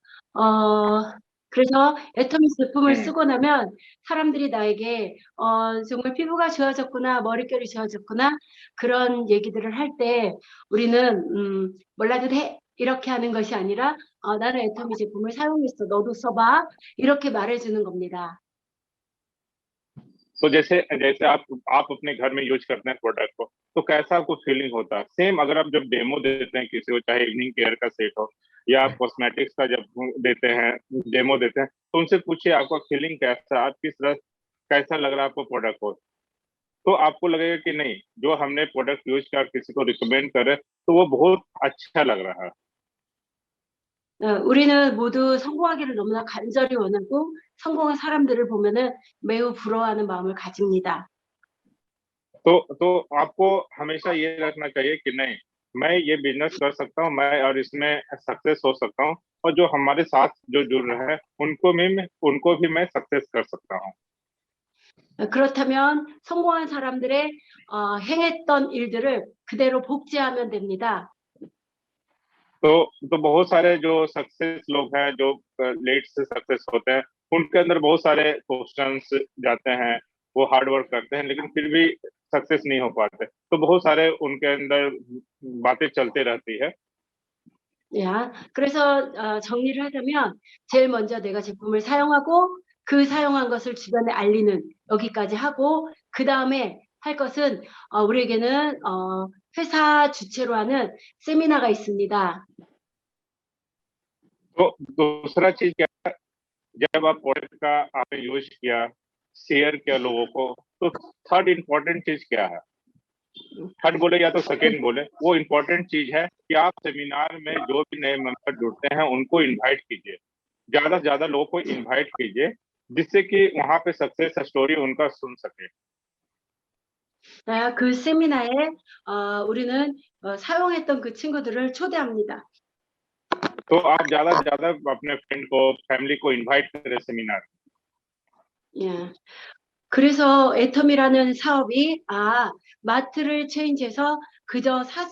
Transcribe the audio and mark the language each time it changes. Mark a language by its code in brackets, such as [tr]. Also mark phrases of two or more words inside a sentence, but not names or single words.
[ko] 그래서 애터미스 제품을 쓰고 나면 사람들이 나에게 정말 피부가 좋아졌구나, 머릿결이 좋아졌구나, 그런 얘기들을 할 때 우리는 몰라도 돼 이렇게 하는 것이 아니라 나는 애터미 제품을 사용했어, 너도 써봐, 이렇게 말해주는 겁니다. [hi] तो जैसे जैसे आप अपने घर में यूज करते हैं प्रोडक्ट को, तो कैसा आपको फीलिंग होता है? सेम अगर आप जब डेमो देते हैं किसी को, चाहे [en] evening care [hi] का सेट हो या आप कॉस्मेटिक्स का जब देते हैं, डेमो देते हैं, तो उनसे पूछिए आपका फीलिंग कैसा, आप किस तरह कैसा लग रहा है आपको प्रोडक्ट को, तो आपको लगेगा कि नहीं, जो हमने [en] product use [hi] कर किसी को रिकमेंड करे तो वो बहुत अच्छा लग रहा है। [ko] 우리는 모두 성공하기를 너무나 간절히 원하고 성공한 사람들을 보면은 매우 부러워하는 마음을 가집니다. [hi] तो आपको हमेशा ये रखना चाहिए कि नहीं, मैं ये बिजनेस कर सकता हूँ, मैं और इसमें सक्सेस हो सकता हूँ, और जो हमारे साथ जो जुड़ रहे हैं उनको भी मैं सक्सेस कर सकता हूँ। [ko] 그렇다면 성공한 사람들의 행했던 일들을 그대로 복제하면 됩니다. [hi] तो बहुत सारे जो सक्सेस लोग हैं, जो लेट से सक्सेस होते हैं, उनके अंदर बहुत सारे क्वेश्चंस जाते हैं, वो [en] hard work [hi] करते हैं लेकिन फिर भी सक्सेस नहीं हो पाते, तो बहुत सारे उनके अंदर बातें चलते रहती है। [ko] 야, 그래서 정리를 하자면 제일 먼저 내가 제품을 사용하고 그 사용한 것을 주변에 알리는, 여기까지 하고 그 다음에 할 것은 우리에게는 회사 주최로 하는 세미나가 있습니다. [hi] तो दूसरा चीज क्या है, जब आप प्रोडक्ट का आपने यूज किया, शेयर किया लोगों को, तो [en] third important [hi] चीज क्या है? थर्ड बोले या तो सेकेंड बोले, वो इम्पोर्टेंट चीज है कि आप सेमिनार में जो भी नए मेंबर जुड़ते हैं उनको इनवाइट कीजिए, ज्यादा से ज्यादा लोगों को इनवाइट कीजिए, जिससे कि वहां पे [en] success story [hi] उनका सुन सके। [ko] 그 세미나에 우리는 사용했던 그 친구들을 초대합니다. [hi] तो आप ज्यादा से ज्यादा अपने फ्रेंड को, फैमिली को इनवाइट करें सेमिनार। [ko] 예. 그래서 애텀이라는 사업이 마트를 체인지해서 그저